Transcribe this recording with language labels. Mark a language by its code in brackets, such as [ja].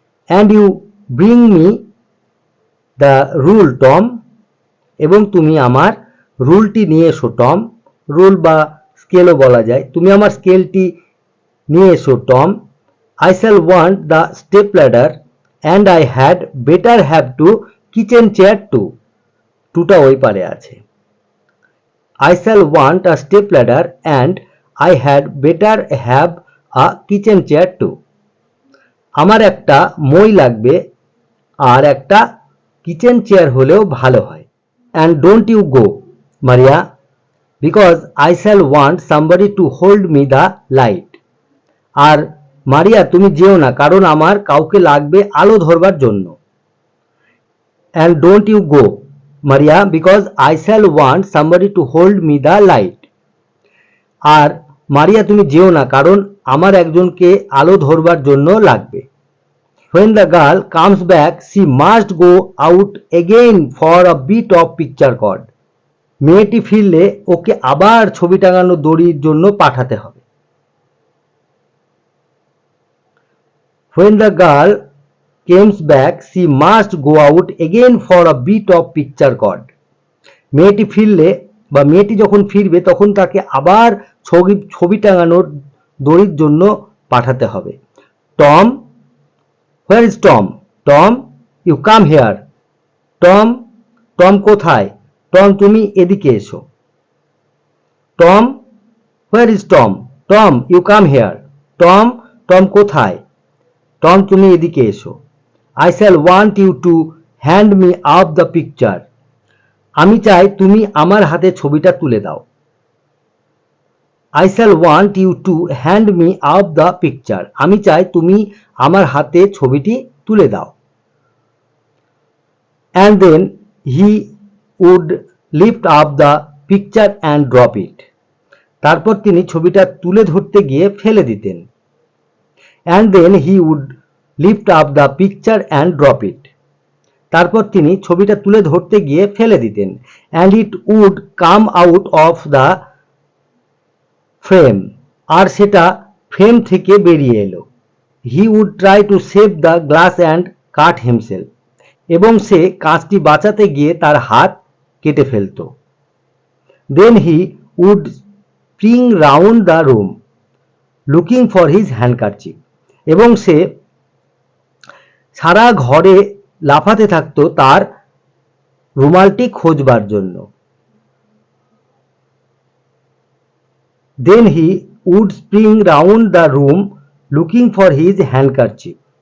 [en] and you bring me the rule Tom, [bn] এবং তুমি আমার রুলটি নিয়ে এসো টম, রুল বা স্কেলও বলা যায়, তুমি আমার স্কেলটি নিয়ে এসো Tom. [en] I shall want the step ladder and I had better have two kitchen chair too, [bn] টুটা ওই পারে আছে। [en] I shall want a step ladder and I had better have a kitchen chair too. [bn] আমার একটা মই লাগবে আর একটা kitchen chair হলেও ভালো হয়। [en] And don't you go, Maria, because I shall want somebody to hold me the light. [bn] আর মারিয়া তুমি যেও না, কারণ আমার কাউকে লাগবে আলো ধরবার জন্য। [en] And don't you go, Maria, because I shall want somebody to hold me the light. [bn] আর মারিয়া তুমি যেও না, কারণ আমার একজনকে আলো ধরবার জন্য লাগবে। [en] When the girl comes back, she must go out again for a bit of picture cord. [bn] মেয়েটি ফিরলে ওকে আবার ছবি টাঙানো দড়ির জন্য পাঠাতে হবে। [en] When the girl comes back, she must go out again for a bit of picture cord. [bn] মেয়েটি ফিরলে বা মেয়েটি যখন ফিরবে তখন তাকে আবার ছবি টাঙানোর দড়ির জন্য পাঠাতে হবে। [en] Tom, where is Tom? Tom, you come here. [bn] Tom, Tom কোথায়? টম তুমি এদিকে এসো। [en] Tom, where is Tom? Tom, you come here. [bn] Tom, Tom কোথায়? টম তুমি এদিকে এসো। [en] I shall want you to hand me up the picture. [bn] আমি চাই তুমি আমার হাতে ছবিটা তুলে দাও। [en] I shall want you to hand me up the picture. [bn] আমি চাই তুমি আমার হাতে ছবিটি তুলে দাও। [en] And then he would lift up the picture and drop it. [bn] তারপর তিনি ছবিটা তুলে ধরতে গিয়ে ফেলে দিতেন। [en] And then he would lift up the picture and drop it. [bn] তারপর তিনি ছবিটা তুলে ধরতে গিয়ে ফেলে দিতেন। [en] And it would come out of the frame. [bn] আর সেটা ফ্রেম থেকে বেরিয়ে এলো। [en] He would try to save the glass and cut himself. [bn] এবং সে কাঁচটি বাঁচাতে গিয়ে তার হাত কেটে ফেলত। [en] Then he would spring round the room looking for his handkerchief. [bn] এবং সে সারা ঘরে লাফাতে থাকতো তার রুমালটি খোঁজবার জন্য। [en] Then he would spring round the room looking for his handkerchief.